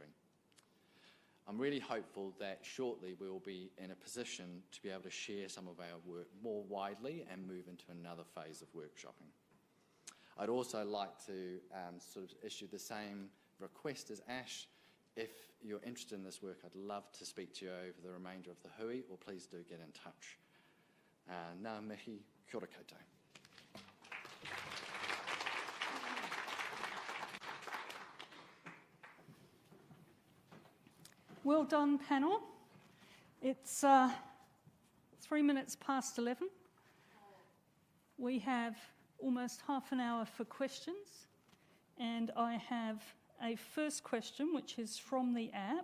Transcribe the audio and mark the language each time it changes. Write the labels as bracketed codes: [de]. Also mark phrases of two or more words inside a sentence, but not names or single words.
[en] I'm really hopeful that shortly we will be in a position to be able to share some of our work more widely and move into another phase of workshopping. I'd also like to sort of issue the same request as Ash. If you're interested in this work, I'd love to speak to you over the remainder of the hui, or please do get in touch. [mi] Ngā mihi, kia ora koutou. [en] Well done, panel. It's 3 minutes past 11. We have almost half an hour for questions, and I have a first question, which is from the app.